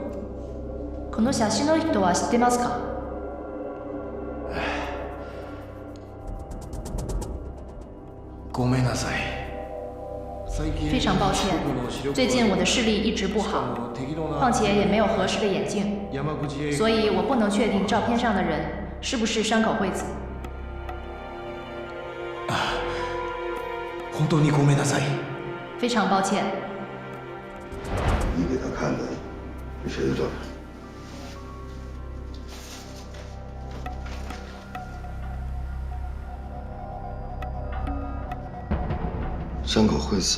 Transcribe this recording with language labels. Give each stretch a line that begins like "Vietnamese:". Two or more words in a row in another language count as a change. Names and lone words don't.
Japanese: この写真の人は知ってますか？ごめんなさい。
Chinese: 非常抱歉，最近我的视力一直不好，况且也没有合适的眼镜，所以我不能确定照片上的人是不是山口惠子。
Japanese: 本当にごめんなさい。
Chinese: 非常抱歉。你给他看的是谁的照片？山口惠子。